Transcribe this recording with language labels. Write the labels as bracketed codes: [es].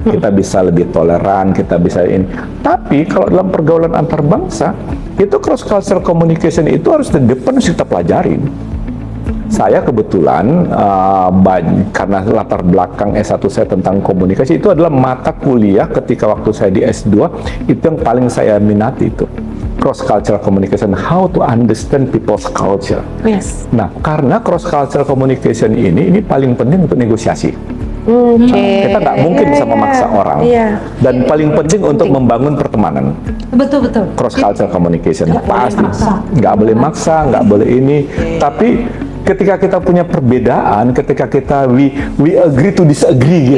[id] Kita bisa lebih toleran, kita bisa ini. Tapi kalau dalam pergaulan antar bangsa, itu cross cultural communication itu harus kita pelajarin. Saya kebetulan karena latar belakang S1 saya tentang komunikasi, itu adalah mata kuliah ketika waktu saya di S2 itu yang paling saya minati itu. [en] Cross cultural communication, how to understand people's culture. [id] Nah, karena cross cultural communication ini paling penting untuk negosiasi. Kita nggak mungkin bisa memaksa orang. Dan paling penting untuk membangun pertemanan. Betul. Cross cultural communication pasti nggak boleh maksa, nggak boleh ini. Tapi ketika kita punya perbedaan, ketika kita [en] we agree to disagree [id] gitu